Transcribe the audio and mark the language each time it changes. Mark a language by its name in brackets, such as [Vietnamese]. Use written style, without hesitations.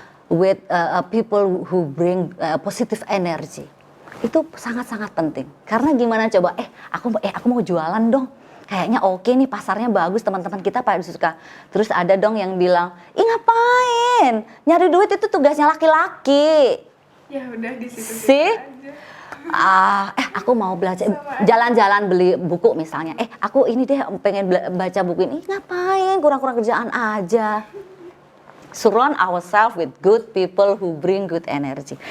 [English] With people who bring positive energy. [Indonesian] Itu sangat-sangat penting. Karena gimana coba, aku mau jualan dong. Kayaknya oke nih, pasarnya bagus, teman-teman kita pada suka. Terus ada dong yang bilang, "Ih ngapain? Nyari duit itu tugasnya laki-laki." Ya udah di situ sih. Aja. Aku mau belajar jalan-jalan beli buku misalnya. Aku ini deh pengen baca buku ini. Ngapain? Kurang-kurang kerjaan aja. [English] Surround ourselves with good people who bring good energy.